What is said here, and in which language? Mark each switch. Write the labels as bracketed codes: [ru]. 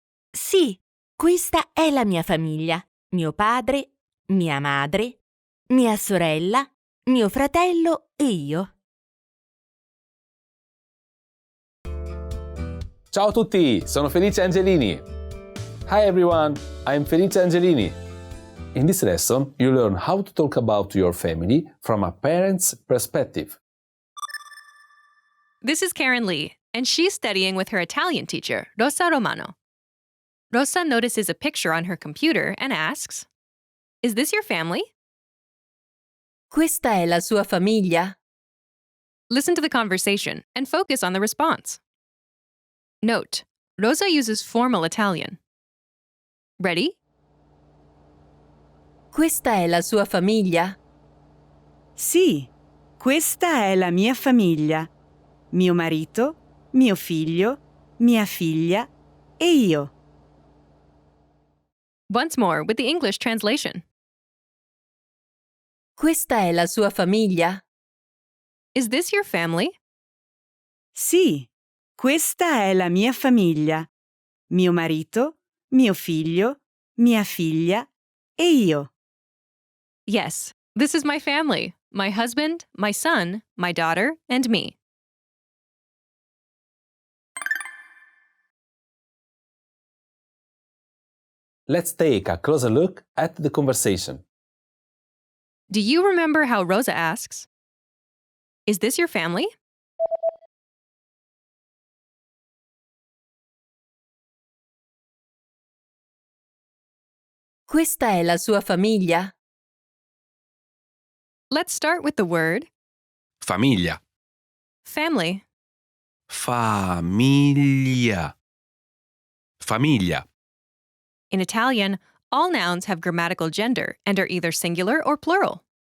[it] Sì, questa è la mia famiglia. Mio padre, mia madre, mia sorella, mio fratello e io. Ciao a tutti, sono Felice Angelini. [en] Hi everyone, I'm Felice Angelini. In this lesson, you learn how to talk about your family from a parent's perspective. This is Karen Lee, and she's studying with her Italian teacher, Rosa Romano. Rosa notices a picture on her computer and asks, "Is this your family?" [it] Questa è la sua famiglia? [en] Listen to the conversation and focus on the response. Note, Rosa uses formal Italian. Ready? [it] Questa è la sua famiglia? Sì, questa è la mia famiglia. Mio marito, mio figlio, mia figlia e io. [en] Once more with the English translation. [it] Questa è la sua famiglia? [en] Is this your family? [it] Sì, questa è la mia famiglia. Mio marito, mio figlio, mia figlia e io. [en] Yes, this is my family. My husband, my son, my daughter, and me. Let's take a closer look at the conversation. Do you remember how Rosa asks, "Is this your family?" [it] Questa è la sua famiglia? [en] Let's start with the word [it] Famiglia. [en] family. [it] Famiglia. Famiglia. [en] In Italian, all nouns have grammatical gender and are either singular or plural.